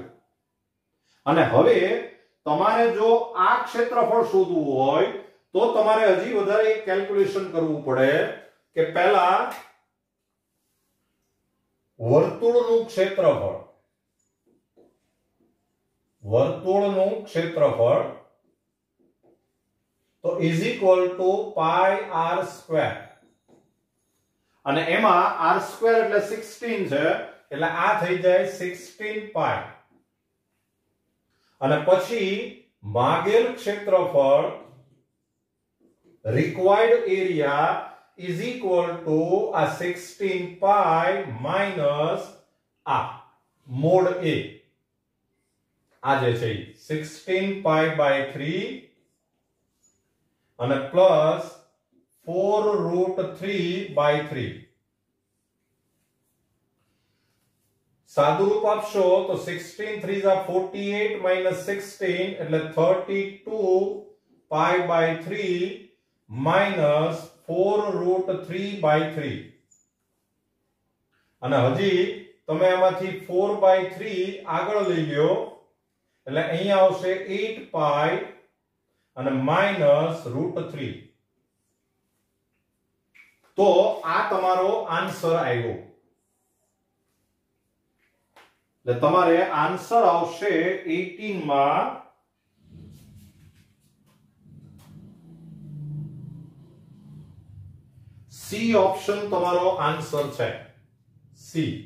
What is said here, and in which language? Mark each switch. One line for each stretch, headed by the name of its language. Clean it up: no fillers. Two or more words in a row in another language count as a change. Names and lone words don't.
Gujarati: અને હવે તમારે જો આ ક્ષેત્રફળ શોધવું હોય તો તમારે હજી વધારે કેલ્ક્યુલેશન કરવું પડે કે પહેલા વર્તુળનું ક્ષેત્રફળ તો
English: is equal to pi r square
Gujarati: અને એમાં
English: r square
Gujarati: એટલે 16 છે એટલે આ થઈ જાય 16 pi અને પછી ભાગેલ ક્ષેત્રફળ
English: required area is equal to a 16 pi minus a mod a
Gujarati: આ જે છે
English: 16 pi by 3
Gujarati: અને પ્લસ
English: 4 root 3 by 3
Gujarati: સાદું રૂપ આપશો તો
English: 16 3 are 48 minus 16
Gujarati: એટલે
English: 32 pi by 3 minus 4 root 3 by 3
Gujarati: અને હજી તમે એમાંથી
English: 4 by 3
Gujarati: આગળ લઈ લ્યો એટલે અહીંયા આવશે 8 pi અને
English: minus root 3
Gujarati: તો આ તમારો આન્સર આવ્યો એટલે તમારે આન્સર આવશે 18 માં C ઓપ્શન તમારો આન્સર છે C